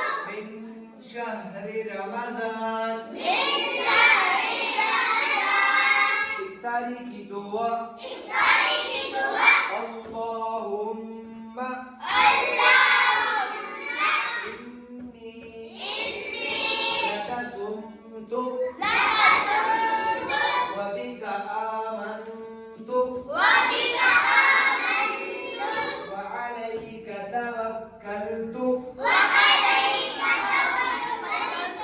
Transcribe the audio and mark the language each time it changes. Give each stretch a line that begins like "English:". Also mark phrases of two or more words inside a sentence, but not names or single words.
Arabic: من شهر رمضان من شهر رمضان
Hindi: इफ्तारी की दुआ इफ्तारी की दुआ
Arabic: अल्लाहुम्मा अल्लाहुम्मा इन्नी इन्नी لك صمت لك صمت وبك آمنت وبك آمنت وعليك توكلت وعليك توكلت